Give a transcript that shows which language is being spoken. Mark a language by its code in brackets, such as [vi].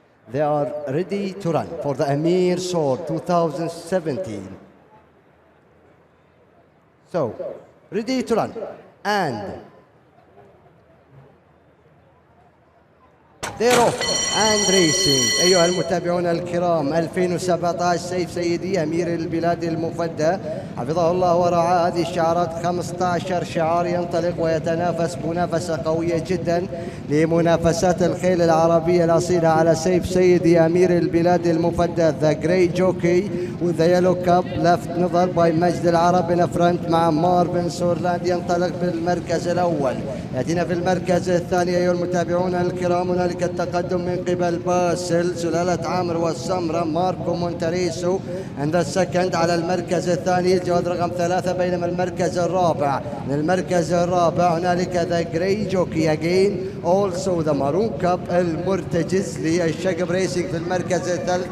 [en] They are ready to run for the Amir Sword 2017. So, ready to run and they're off and racing. [ar] أيها المتابعون الكرام 2017 سيف سيدي أمير البلاد المفدى حفظه الله ورعاه. هذه الشعارات 15 شعار ينطلق ويتنافس منافسة قوية جدا لمنافسات الخيل العربية الأصيلة على سيف سيدي أمير البلاد المفدى. [en] The Grey Jockey with the Yellow Cup left [ar] نظر باي مجد العرب [en] in front [ar] مع مارفن سورلاند ينطلق بالمركز الأول. يأتينا في المركز الثاني أيها المتابعون الكرام هنالك التقدم من قبل باسل سلالة عامر والسمرة ماركو مونتاريسو عند السكند على المركز الثاني الجواد رقم 3. بينما المركز الرابع هنالك [en] the grey jockey again also the maroon cap [ar] المرتجز للشقب ريسينج في المركز الثالث.